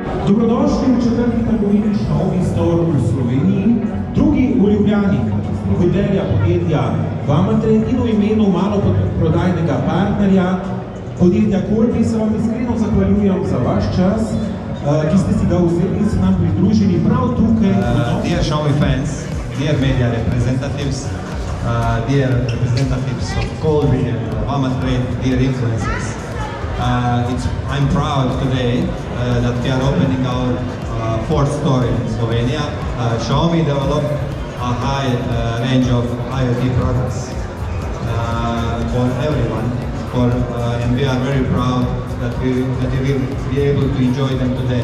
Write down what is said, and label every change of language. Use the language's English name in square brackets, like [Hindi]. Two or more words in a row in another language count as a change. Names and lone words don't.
[Slovenian] Dobrodošli v četrti trgovini Xiaomi Store v Sloveniji, drugi v Ljubljani, voditelja podjetja Vamatrade in v imenu maloprodajnega partnerja podjetja Corby se vam iskreno zahvaljujem za vaš čas, ki ste si ga vzeli in se nam pridružili prav tukaj. [English] Dear Xiaomi fans, dear media representatives, dear representatives of Corby and Vamatrade, dear influencers. I'm proud today that we are opening our fourth store in Slovenia. Xiaomi developed a high range of IoT products for everyone, and we are very proud that we will be able to enjoy them today.